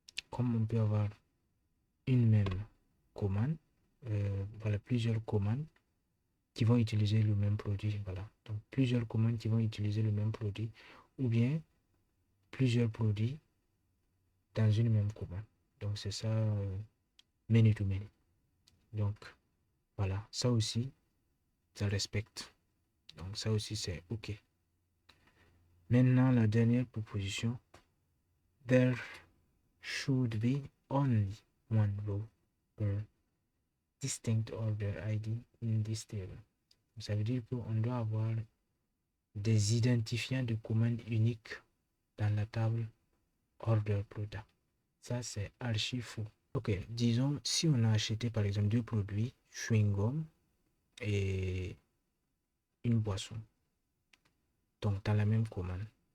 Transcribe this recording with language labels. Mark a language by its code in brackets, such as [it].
[fr] Comme on peut avoir une même commande, voilà, plusieurs commandes qui vont utiliser le même produit, voilà. Donc plusieurs commandes qui vont utiliser le même produit, ou bien plusieurs produits dans une même commande. Donc c'est ça, many to many. Donc voilà, ça aussi, ça respecte. Donc ça aussi, c'est OK. Maintenant, la dernière proposition. [en] There should be only one row per distinct order ID in this table. [fr] Ça veut dire qu'on doit avoir des identifiants de commande uniques dans la table order product. Ça, c'est archi faux. Ok, disons, si on a acheté par exemple deux produits, chewing-gum et une boisson, donc dans la même commande.